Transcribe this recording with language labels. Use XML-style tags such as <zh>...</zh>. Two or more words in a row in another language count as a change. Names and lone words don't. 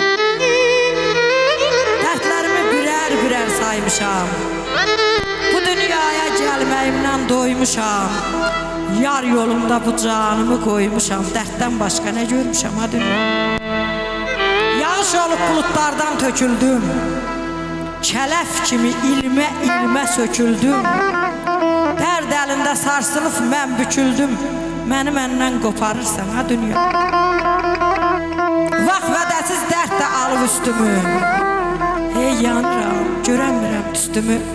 <tr>Dertlerimi birer birer saymışam. Bu dünyaya gelmeyimden doymuşam. Yar yolunda bu canımı koymuşam. Dertten başka ne görmüşam a dünya.</tr> <az>Yağış olup bulutlardan töküldüm. Kələf kimi ilmə ilmə söküldüm. Dərd əlində sarsılıb mən büküldüm. Məni məndən qoparırsan ha dünya. Vaxt vədəsiz dərd də alıb üstümü. Hey yanıram, görəmirəm üstümü.</az>